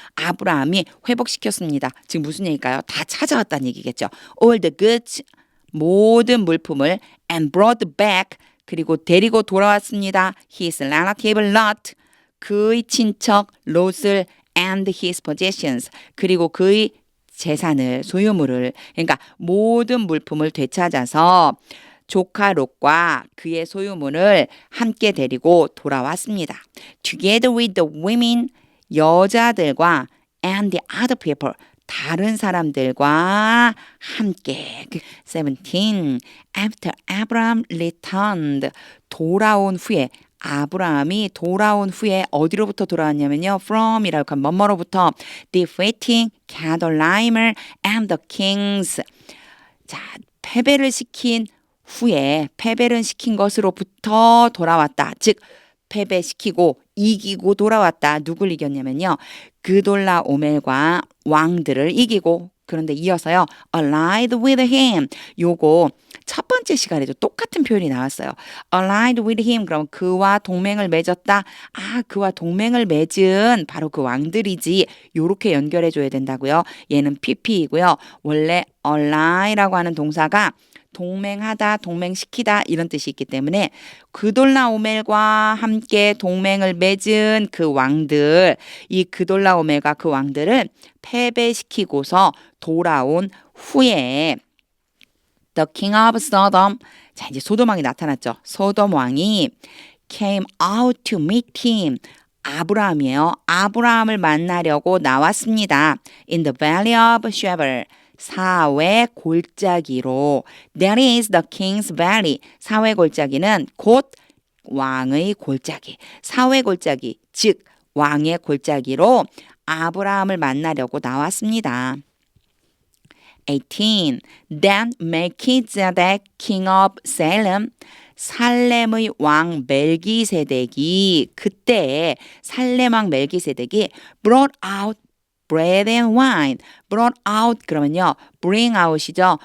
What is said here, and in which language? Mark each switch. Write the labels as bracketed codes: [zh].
[ko] 아브라함이 회복시켰습니다. 지금 무슨 얘기일까요? 다 찾아왔다는 얘기겠죠. [en] All the goods, [ko] 모든 물품을 [en] and brought back, [ko] 그리고 데리고 돌아왔습니다. [en] His relative Lot, [ko] 그의 친척 롯을 [en] and his possessions, [ko] 그리고 그의 재산을, 소유물을, 그러니까 모든 물품을 되찾아서 조카 롯과 그의 소유물을 함께 데리고 돌아왔습니다. [en] Together with the women, [ko] 여자들과 [en] and the other people, [ko] 다른 사람들과 함께. 17. [en] After Abraham returned, [ko] 돌아온 후에 아브라함이 돌아온 후에 어디로부터 돌아왔냐면요. [en] from [ko] 이라고 하면 뭐뭐로부터 [en] defeating Kedorlaomer and the kings. [ko] 자, 패배를 시킨 후에 패배를 시킨 것으로부터 돌아왔다. 즉 패배시키고 이기고 돌아왔다. 누굴 이겼냐면요. 그돌라오멜과 왕들을 이기고 그런데 이어서요. [en] allied with him. [ko] 요거 첫 번째 시간에도 똑같은 표현이 나왔어요. [en] allied with him. [ko] 그럼 그와 동맹을 맺었다. 그와 동맹을 맺은 바로 그 왕들이지. 요렇게 연결해 줘야 된다고요. 얘는 pp이고요. 원래 ally라고 하는 동사가 동맹하다, 동맹시키다 이런 뜻이 있기 때문에 그돌라오멜과 함께 동맹을 맺은 그 왕들, 이 그돌라오멜과 그 왕들을 패배시키고서 돌아온 후에 [en] The King of Sodom, [ko] 자 이제 소돔 왕이 나타났죠. 소돔 왕이 [en] came out to meet him. [ko] 아브라함이에요. 아브라함을 만나려고 나왔습니다. [en] In the valley of Shebel. [ko] 사회 골짜기로. [en] That is the king's valley. [ko] 사회 골짜기는 곧 왕의 골짜기. 사회 골짜기, 즉 왕의 골짜기로 아브라함을 만나려고 나왔습니다. 18. [en] Then Melchizedek, king of Salem. [ko] 살렘의 왕 멜기세덱이 그때 살렘 왕 멜기세덱이 [en] brought out bread and wine. [ko] brought out 그러면요. bring out이죠.